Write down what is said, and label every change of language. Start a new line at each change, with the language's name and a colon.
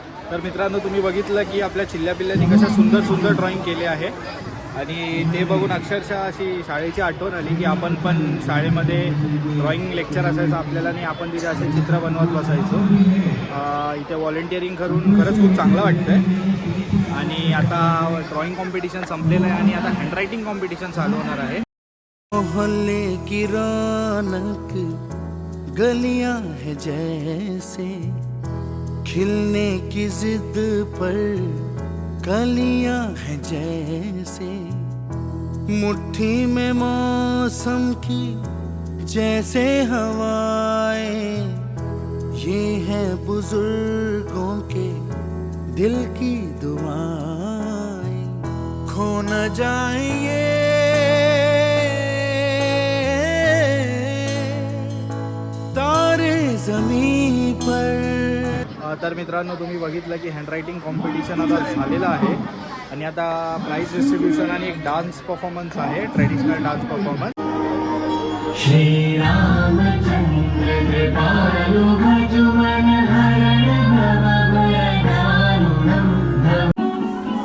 Marathi: तर मित्रांनो, तुम्ही बघितलं की आपल्या चिल्ल्या पिल्ल्यांनी कशा सुंदर सुंदर ड्रॉइंग केले आहे आणि ते बघून अक्षरशः अशी शाळेची आठवण आली की आपण पण शाळेमध्ये ड्रॉइंग लेक्चर असायचं आपल्याला, आणि आपण तिथे असे चित्र बनवत बसायचो. इथे व्हॉलेंटिअरिंग करून खरंच खूप चांगलं वाटतं आहे. आणि आता ड्रॉइंग कॉम्पिटिशन संपलेलं आहे आणि आता हँडरायटिंग कॉम्पिटिशन चालू होणार आहे.
Hindi: मोहल्ले की रौनक गलियां है जैसे खिलने की जिद पर, कलियां है जैसे मुट्ठी में मौसम की जैसे हवाएं, ये है बुजुर्गों के दिल की दुआएं, खो न जाए ये तारे जमीन पर।
Marathi: तर मित्रांनो, तुम्ही बघितलं की हँडरायटिंग कॉम्पिटिशन आता झालेलं आहे आणि आता प्राईज डिस्ट्रीब्युशन आणि एक डान्स परफॉर्मन्स आहे, traditional dance performance.
Sanskrit: Shri Ramchandra कृपालु भजु मन हरण भव भय दारुणम्